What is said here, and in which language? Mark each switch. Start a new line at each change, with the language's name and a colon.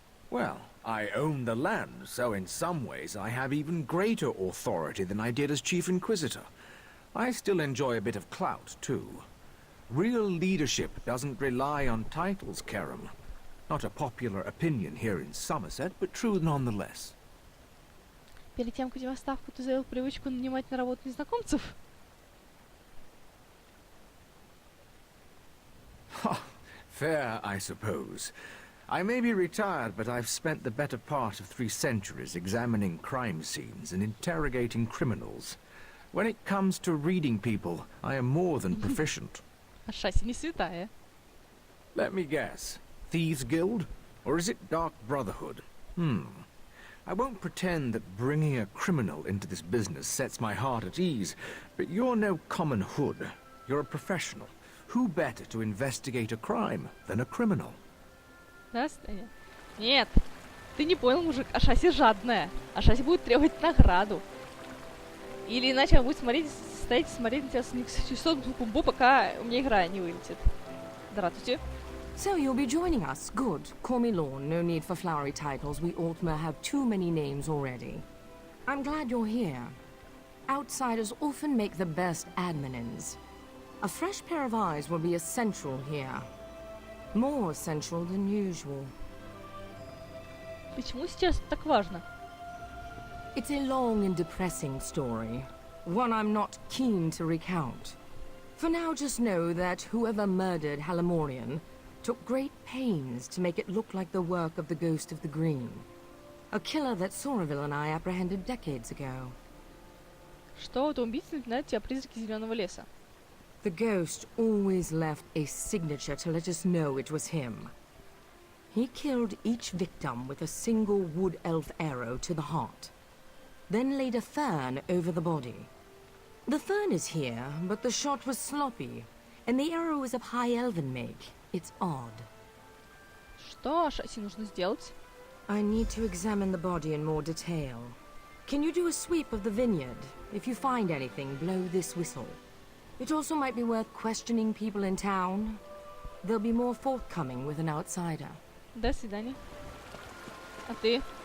English: Well, I own the land, so in some ways I have even greater authority than I did as Chief Inquisitor. I still enjoy a bit of clout, too. Real leadership doesn't rely on titles, Kerrgan. Not a popular opinion here in Summerset, but true nonetheless.
Russian: Перед тем, как идти в отставку, ты завел привычку нанимать на работу незнакомцев?
English: Ha! Fair, I suppose. I may be retired, but I've spent the better part of 3 centuries examining crime scenes and interrogating criminals. When it comes to reading people, I am more than proficient.
Russian: Ашасси не святая.
English: Let me guess. Thieves' Guild? Or is it Dark Brotherhood? I won't pretend that bringing a criminal into this business sets my heart at ease, but you're no common hood. You're a professional. Who better to investigate a crime than a criminal?
Russian: Да, Стеня? Нет, ты не понял, мужик. Ашасси жадная. Ашасси будет требовать награду. Или иначе она будет стоять и смотреть на тебя с несчастным пумбу, пока у меня игра не вылетит. Здравствуйте.
English: So you'll be joining us. Good. Call me Lorne. No need for flowery titles. We Altmer have too many names already. I'm glad you're here. Outsiders often make the best adminins. A fresh pair of eyes will be essential here. More essential than usual.
Russian: Почему сейчас так важно?
English: It's a long and depressing story. One I'm not keen to recount. For now, just know that whoever murdered Halamorian took great pains to make it look like the work of the Ghost of the Green. A killer that Soraville and I apprehended decades ago.
Russian: Что это убийца напоминает тебе о призраке Зеленого леса?
English: The ghost always left a signature to let us know it was him. He killed each victim with a single wood elf arrow to the heart, then laid a fern over the body. The fern is here, but the shot was sloppy, and the arrow is of high elven make. It's odd.
Russian: Что Ашасси нужно сделать?
English: I need to examine the body in more detail. Can you do a sweep of the vineyard? If you find anything, blow this whistle. It also might be worth questioning people in town. They'll be more forthcoming with an outsider.
Russian: До свидания. А ты?